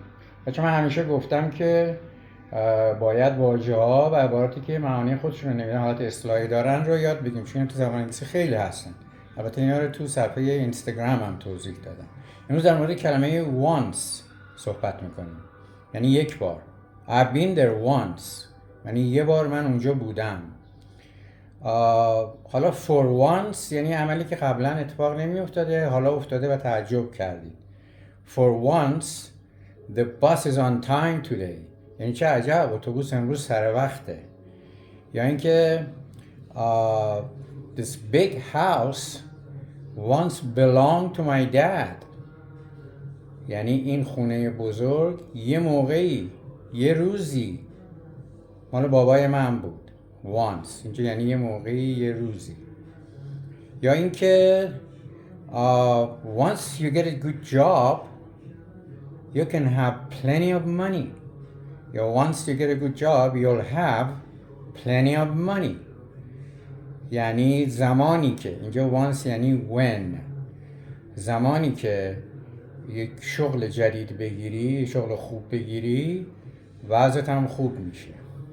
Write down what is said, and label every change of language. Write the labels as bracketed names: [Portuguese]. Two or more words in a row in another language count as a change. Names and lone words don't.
[Persian] بچه من همیشه گفتم که باید واژه‌ها و عباراتی که معانی خودشون رو نمیدن حالت اصطلاحی دارن رو یاد بگیریم، چون تو زبان انگلیسی خیلی هستن. البته اینا رو تو صفحه اینستاگرام هم توضیح دادم. امروز در مورد کلمه once صحبت میکنیم، یعنی یک بار. [English] I've been there once، [Persian] یعنی یه بار من اونجا بودم. حالا [English] for once [Persian] یعنی عملی که قبلا اتفاق نمی افتاده، حالا افتاده و تعجب کردید. [English] For once the bus is on time today، [Persian] یعنی چه عجب اتوبوس امروز سر وقته. یا اینکه [English] this big house once belonged to my dad، [Persian] یعنی این خونه بزرگ یه موقعی، یه روزی مال بابای من بود. [English] once [Persian] اینجا یعنی یه موقعی، یه روزی. یا اینکه [English] once you get a good job you can have plenty of money. یا once you get a good job you'll have plenty of money، [Persian] یعنی زمانی که، اینجا once یعنی when، زمانی که یک شغل جدید بگیری، شغل خوب بگیری، وضعت هم خوب میشه.